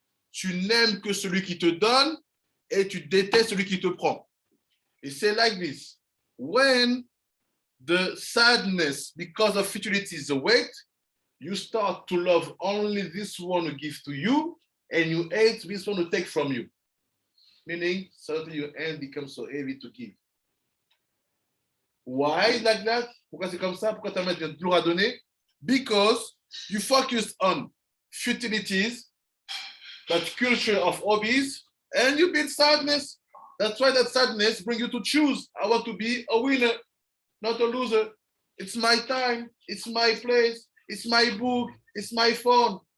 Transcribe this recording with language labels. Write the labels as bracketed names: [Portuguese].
[French] Tu n'aimes que celui qui te donne et tu détestes celui qui te prend. Et c'est [English] like this. When the sadness because of futility is awake, you start to love only this one who gives to you and you hate this one who takes from you. Meaning, suddenly your hand becomes so heavy to give. Why like that? [French] Pourquoi c'est comme ça? Pourquoi ta main devient lourde à donner? [English] Because you focus on futilities, that culture of hobbies, and you build sadness. That's why that sadness brings you to choose. I want to be a winner, not a loser. It's my time. It's my place. It's my book. It's my phone.